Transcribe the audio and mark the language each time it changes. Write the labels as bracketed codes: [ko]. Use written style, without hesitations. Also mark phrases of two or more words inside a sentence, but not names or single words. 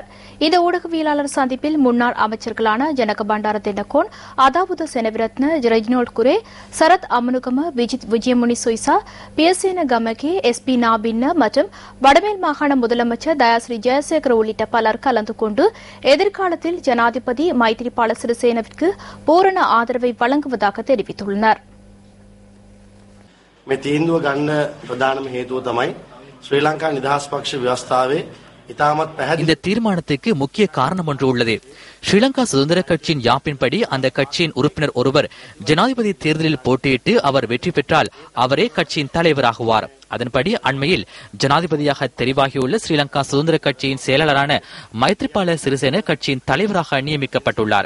[ta] இந்த ஊடகவியலாளர் சந்திப்பில் முன்னாள் அமைச்சர்களான ஜனக பண்டார தென்னகோன், அதாவுத செனவிரத்ன, ரெஜினோல்ட் குரே, சரத் அமனுகம, விஜித் விஜயமுனி சொய்சா, பியசேன கமகே, SP நாபின்ன மற்றும் வடமேல் மாகாண முதலமைச்சர் தயாஸ்ரீ ஜெயசேகர் உள்ளிட்ட பலர் கலந்து கொண்டு எதிர்காலத்தில் ஜனாதிபதி மைத்ரிபால சிறிசேனவிற்கு பூரண ஆதரவை வழங்குவதாக தெரிவித்துள்ளனர். [si] මේ තීන්දුව ගන්න ප්‍රධානම හේතුව තමයි ශ්‍රී ලංකා නිදහස් පක්ෂ ව්‍යවස්ථාවේ ඉතාමත් පැහැදිලි. [ta] இந்த தீர்மானத்துக்கு முக்கிய காரணம் ஒன்று உள்ளது. ஸ்ரீலங்கா சுதந்திர கட்சியின் யாப்பின்படி அந்த கட்சியின் உறுப்பினர் ஒருவர் ஜனாதிபதி தேர்தலில் போட்டியிட்டு அவர் வெற்றி பெற்றால் அவரே கட்சியின் தலைவராகுவார். அதன்படி அண்மையில் ஜனாதிபதியாக தெரிவாகியுள்ள ஸ்ரீலங்கா சுதந்திர கட்சியின் செயலாளரான மைத்ரிபால சிறிசேன கட்சியின் தலைவராக நியமிக்கப்பட்டுள்ளார்.